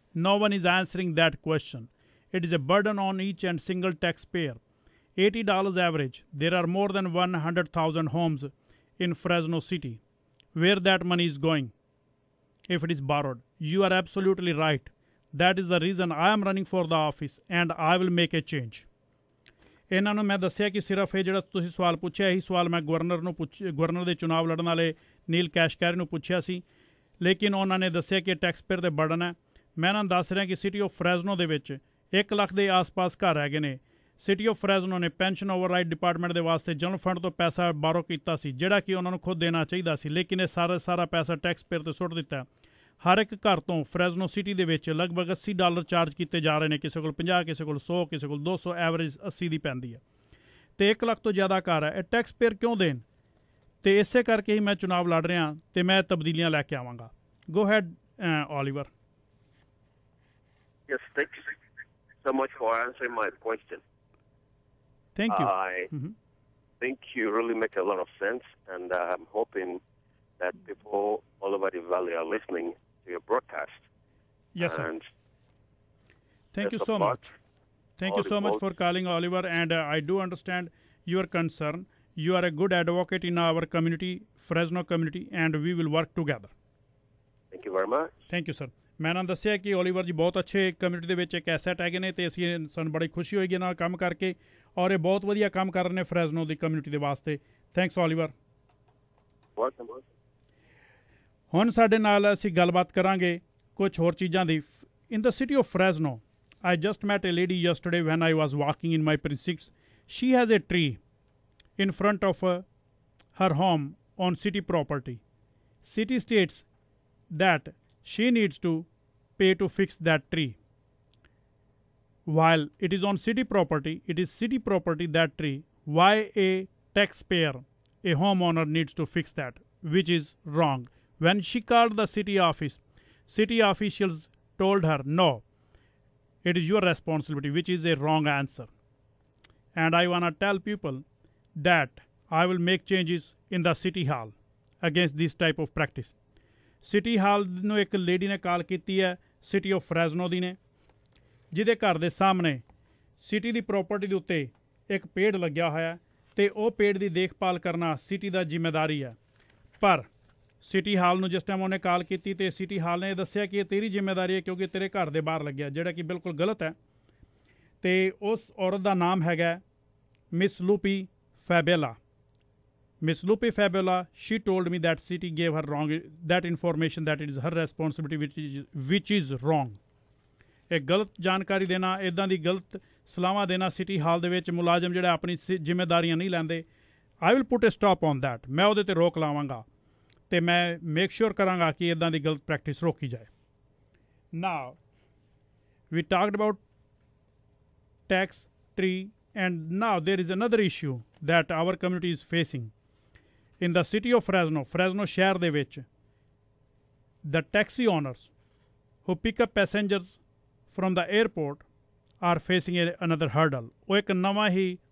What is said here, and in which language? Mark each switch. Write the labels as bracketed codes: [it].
[en] No one is answering that question. It is a burden on each and single taxpayer. $80 average. There are more than 100,000 homes in Fresno City. Where that money is going if it is borrowed? You are absolutely right. That is the reason I am running for the office and I will make a change. [pa] ਇਹਨਾਂ ਨੂੰ ਮੈਂ ਦੱਸਿਆ ਕਿ ਸਿਰਫ ਇਹ ਜਿਹੜਾ ਤੁਸੀਂ ਸਵਾਲ ਪੁੱਛਿਆ, ਇਹੀ ਸਵਾਲ ਮੈਂ ਗਵਰਨਰ ਦੇ ਚੁਣਾਵ ਲੜਨ ਵਾਲੇ ਨੀਲ ਕੈਸ਼ਕਾਰੀ ਨੂੰ ਪੁੱਛਿਆ ਸੀ, ਲੇਕਿਨ ਉਹਨਾਂ ਨੇ ਦੱਸਿਆ ਕਿ ਟੈਕਸਪੇਅਰ ਦੇ ਬਰਡਨ ਹੈ. ਮੈਂ ਇਹਨਾਂ ਨੂੰ ਦੱਸ ਰਿਹਾ ਕਿ ਸਿਟੀ ਆਫ ਫਰੈਜ਼ਨੋ ਦੇ ਵਿੱਚ 1 ਲੱਖ ਦੇ ਆਸ-ਪਾਸ ਘਰ ਹੈਗੇ ਨੇ. ਸਿਟੀ ਆਫ ਫਰੈਜ਼ਨੋ ਨੇ ਪੈਨਸ਼ਨ ਓਵਰਰਾਈਡ ਡਿਪਾਰਟਮੈਂਟ ਦੇ ਵਾਸਤੇ ਜਨਰਲ ਫੰਡ ਤੋਂ ਪੈਸਾ ਬਾਰੋ ਕੀਤਾ ਸੀ, ਜਿਹੜਾ ਕਿ ਉਹਨਾਂ ਨੂੰ ਖੁਦ ਦੇਣਾ ਚਾਹੀਦਾ ਸੀ, ਲੇਕਿਨ ਇਹ ਸਾਰਾ ਪੈਸਾ ਟੈਕਸਪੇਅਰ 'ਤੇ ਸੁੱਟ ਦਿੱਤਾ. ਹਰ ਇੱਕ ਘਰ ਤੋਂ ਫਰੈਜ਼ਨੋ ਸਿਟੀ ਦੇ ਵਿੱਚ ਲਗਭਗ $80 ਚਾਰਜ ਕੀਤੇ ਜਾ ਰਹੇ ਨੇ, ਕਿਸੇ ਕੋਲ 50, ਕਿਸੇ ਕੋਲ 100, ਕਿਸੇ ਕੋਲ 200, ਐਵਰੇਜ 80 ਦੀ ਪੈਂਦੀ ਹੈ. ਅਤੇ 1 ਲੱਖ ਤੋਂ ਜ਼ਿਆਦਾ ਘਰ ਹੈ. ਇਹ ਟੈਕਸ ਪੇਅਰ ਕਿਉਂ ਦੇਣ? ਅਤੇ ਇਸੇ ਕਰਕੇ ਹੀ ਮੈਂ ਚੁਣਾਵ ਲੜ ਰਿਹਾ ਅਤੇ ਮੈਂ ਤਬਦੀਲੀਆਂ ਲੈ ਕੇ ਆਵਾਂਗਾ. [en] Go ahead Oliver. Yes, thank you so much for answering my question. Thank you. I think you really make a lot of sense, and I'm hoping that people all over the valley are listening to your broadcast. Yes, sir. And thank you so much. Thank you so much for calling, Oliver, and I do understand your concern. You are a good advocate in our community, Fresno community, and we will work together. Thank you very much. Thank you, sir. [pa] ਮੈਂ ਇਹਨਾਂ ਦੱਸਿਆ ਕਿ Oliver ਜੀ ਬਹੁਤ ਅੱਛੇ community ਦੇ ਵਿੱਚ ਇੱਕ ਐਸੈਟ ਹੈਗੇ ਨੇ, ਅਤੇ ਅਸੀਂ ਸਾਨੂੰ ਬੜੀ ਖੁਸ਼ੀ ਹੋਏਗੀ ਨਾਲ ਕੰਮ ਕਰਕੇ, ਔਰ ਇਹ ਬਹੁਤ ਵਧੀਆ ਕੰਮ ਕਰ ਰਹੇ ਨੇ ਫਰੈਜ਼ਨੋ ਦੀ ਕਮਿਊਨਿਟੀ ਦੇ ਵਾਸਤੇ. [en] Thanks Oliver. Welcome. [pa] ਹੁਣ ਸਾਡੇ ਨਾਲ ਅਸੀਂ ਗੱਲਬਾਤ ਕਰਾਂਗੇ ਕੁਝ ਹੋਰ ਚੀਜ਼ਾਂ ਦੀ. [en] In the city of Fresno, I just met a lady yesterday when I was walking in my precincts. She has a tree in front of her home on city property. City states that she needs to pay to fix that tree. While it is on city property, it is city property, that tree. Why a taxpayer, a homeowner, needs to fix that, which is wrong. When she called the city office, city officials told her, no, it is your responsibility, which is a wrong answer. And I want to tell people that I will make changes in the city hall against this type of practice. [pa] City hall ਨੂੰ ਇੱਕ lady ਨੇ ਕਾਲ ਕੀਤੀ ਹੈ, city of ਫਰੈਜ਼ਨੋ ਦੀ ਨੇ, ਜਿਹਦੇ ਘਰ ਦੇ ਸਾਹਮਣੇ ਸਿਟੀ ਦੀ ਪ੍ਰੋਪਰਟੀ ਦੇ ਉੱਤੇ ਇੱਕ ਪੇੜ ਲੱਗਿਆ ਹੋਇਆ ਹੈ, ਅਤੇ ਉਹ ਪੇੜ ਦੀ ਦੇਖਭਾਲ ਕਰਨਾ ਸਿਟੀ ਦਾ ਜ਼ਿੰਮੇਦਾਰੀ ਹੈ. ਪਰ ਸਿਟੀ ਹਾਲ ਨੂੰ ਜਿਸ ਟਾਈਮ ਉਹਨੇ ਕਾਲ ਕੀਤੀ ਅਤੇ ਸਿਟੀ ਹਾਲ ਨੇ ਦੱਸਿਆ ਕਿ ਇਹ ਤੇਰੀ ਜ਼ਿੰਮੇਦਾਰੀ ਹੈ ਕਿਉਂਕਿ ਤੇਰੇ ਘਰ ਦੇ ਬਾਹਰ ਲੱਗਿਆ, ਜਿਹੜਾ ਕਿ ਬਿਲਕੁਲ ਗਲਤ ਹੈ. ਅਤੇ ਉਸ ਔਰਤ ਦਾ ਨਾਮ ਹੈਗਾ miss ਲੂਪੀ ਫੈਬੇਲਾ. [en] Miss Lupe Fabiola, she told me that city gave her wrong that information, that it is her responsibility, which is wrong. [pa] ਇਹ ਗਲਤ ਜਾਣਕਾਰੀ ਦੇਣਾ, ਇੱਦਾਂ ਦੀ ਗਲਤ ਸਲਾਹਾਂ ਦੇਣਾ ਸਿਟੀ ਹਾਲ ਦੇ ਵਿੱਚ ਮੁਲਾਜ਼ਮ ਜਿਹੜਾ ਆਪਣੀ ਜ਼ਿੰਮੇਦਾਰੀਆਂ ਨਹੀਂ ਲੈਂਦੇ. [en] I will put a stop on that. [pa] ਮੈਂ ਉਹਦੇ 'ਤੇ ਰੋਕ ਲਾਵਾਂਗਾ ਅਤੇ ਮੈਂ ਮੇਕ ਸ਼ੋਰ ਕਰਾਂਗਾ ਕਿ ਇੱਦਾਂ ਦੀ ਗਲਤ ਪ੍ਰੈਕਟਿਸ ਰੋਕੀ ਜਾਏ. [en] Now, we talked about tax tree, and now there is another issue that our community is facing. In the city of Fresno [pa] ਸ਼ਹਿਰ ਦੇ ਵਿੱਚ, [en] the taxi owners who pick up passengers from the airport are facing another hurdle. [pa] ਉਹ ਇੱਕ ਨਵਾਂ ਹੀ